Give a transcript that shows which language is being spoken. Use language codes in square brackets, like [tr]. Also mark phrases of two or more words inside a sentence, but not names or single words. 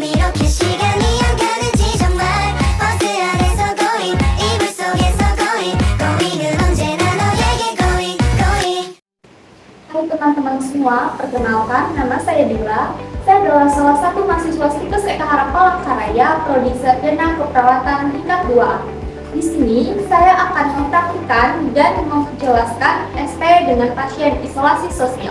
[ko] 이렇게 시간이 안 가는지 정말 버스 안에서 고잉 이불 속에서 고잉은 언제나 너에게 고잉. [id] Hai teman-teman semua, perkenalkan nama saya Dila. Saya adalah salah satu mahasiswa Situs Eka Harap Palangkaraya, Prodi Sarjana Keperawatan tingkat 2. Di sini saya akan mempraktikkan dan menjelaskan SP dengan pasien isolasi sosial.